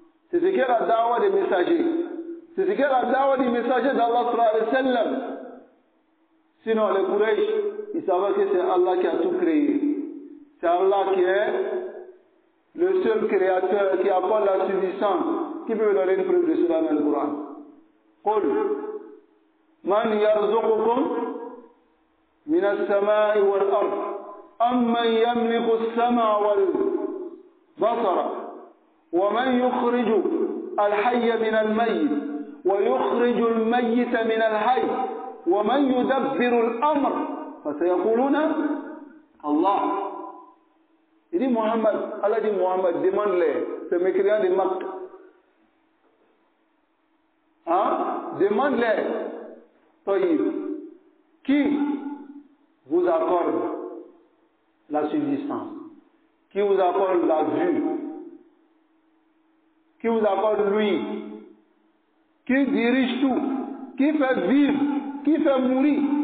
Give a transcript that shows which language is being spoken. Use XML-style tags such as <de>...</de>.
<fr>C'est ce qu'est la da'wah des messagers. C'est ce qu'est la da'wah des messagers d'Allah sallallahu alayhi wa sallam. Sinon, les Quraysh, ils savaient que c'est Allah qui a tout créé. C'est Allah qui est le seul créateur qui apporte la subsistance. Qui peut me donner une preuve de cela dans le Coran?</fr> <ar>قل من يرزقكم من السماء والأرض أمن يملك السمع والبصر ومن يخرج الحي من الميت ويخرج الميت من الحي ومن يدبر الأمر فسيقولون الله.</ar> <fr>Il dit Mohammed, Allah dit Mohammed, demande-les, ces mécréants de Makka. Hein? Demande-les, Taïb, qui vous accorde la subsistance, qui vous accorde la vue, qui vous accorde lui, qui dirige tout, qui fait vivre, qui fait mourir.</fr>